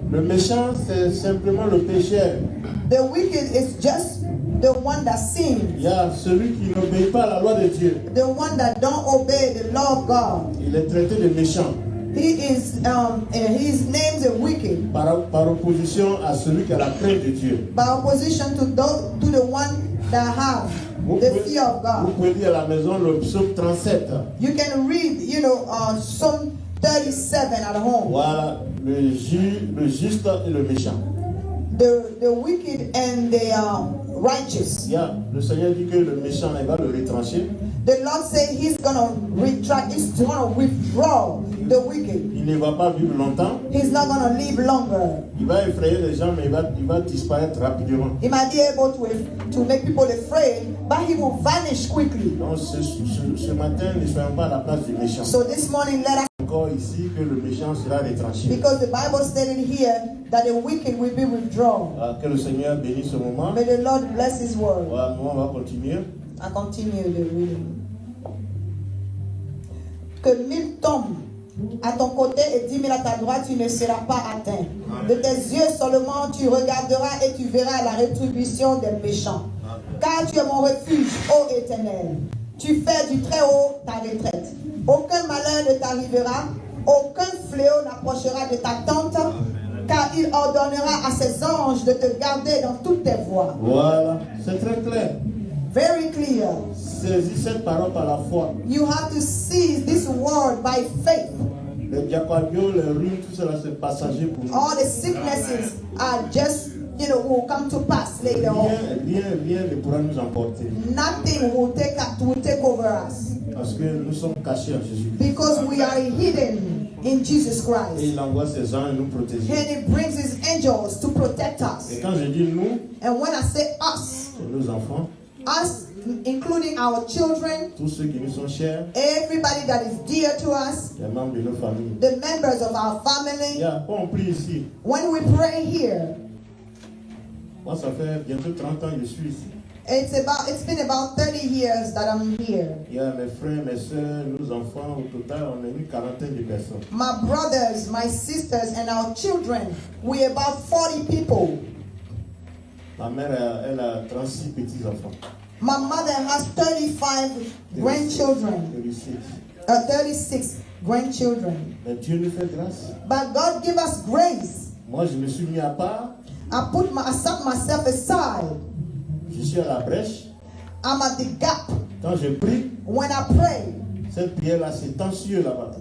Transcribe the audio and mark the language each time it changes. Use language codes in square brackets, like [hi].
[fr] Le méchant, c'est simplement le pécheur. [en] The wicked is just the one that sins. [fr] Il y a celui qui n'obéit pas à la loi de Dieu. [en] The one that don't obey the law of God. [fr] Il est traité de méchant. [en] His name's the wicked. [fr] Par opposition à celui qui a la crainte de Dieu. [en] By opposition to the one that have the fear of [fr] Vous [en] God. [fr] pouvez lire à la maison le psaume 37. [en] You can read, Psalm 37 at home. [fr] Voilà, le juste et le méchant. [en] The wicked and the righteous. [fr] Le Seigneur dit que le méchant, il va le retrancher. [en] The Lord said He's gonna retract. He's gonna withdraw the wicked. [fr] Il ne va pas vivre longtemps. [en] He's not gonna live longer. [fr] Il va effrayer les gens, mais il va disparaître rapidement. [en] He might be able to make people afraid, but he will vanish quickly. [fr] Donc ce matin, ne soyons pas à la place du méchant. [en] So this morning, let us. [fr] Encore ici que le méchant sera retranché. [en] Because the Bible stated here that the wicked will be withdrawn. [fr] Que le Seigneur bénisse ce moment. [en] May the Lord bless His word. [fr] Voilà, nous on va continuer. [en] I continue the reading. [fr] Que 1000 tombent à ton côté et 10 000 à ta droite, tu ne seras pas atteint. De tes yeux seulement tu regarderas et tu verras la rétribution des méchants. Car tu es mon refuge, ô Éternel. Tu fais du très haut ta retraite. Aucun malheur ne t'arrivera, aucun fléau n'approchera de ta tente, car il ordonnera à ses anges de te garder dans toutes tes voies. Voilà, c'est très clair. [en] Very clear. [fr] Saisis cette parole par la foi. [en] You have to seize this word by faith. [fr] Les diaquabios, les rhumes, tout cela c'est passager pour nous. [en] All the sicknesses are just, will come to pass later on. [fr] Rien ne pourra nous emporter. [en] Nothing will take over us. [fr] Parce que nous sommes cachés en Jésus. [en] Because we are hidden in Jesus [fr] Et [en] Christ. [fr] il envoie ses anges nous protéger. [en] And He brings His angels to protect us. [fr] Et quand je dis nous, [en] And when I say us, [fr] c'est nos enfants, [en] us, including our children, [fr] tous ceux qui nous sont chers, [en] everybody that is dear to us, [fr] les membres de nos familles. [en] the members of our family. [fr] Quand on prie ici, [en] When we pray here, [fr] moi ça fait bientôt 30 ans que je suis ici. [en] it's been about 30 years that I'm here. [fr] Mes frères, mes soeurs, nos enfants, au total, on est une quarantaine de personnes. [en] My brothers, my sisters, and our children, we're about 40 people. [fr] Ma mère, elle a 36 petits-enfants. [en] My mother has 35 grandchildren. 36 grandchildren. [fr] Mais Dieu nous fait grâce. [en] But God give us grace. [fr] Moi, je me suis mis à part. [en] I set myself aside. [fr] Je suis à la brèche. [en] I'm at the gap. [fr] Quand je prie, [en] when I pray, [fr] cette prière-là, c'est tensieux là-bas.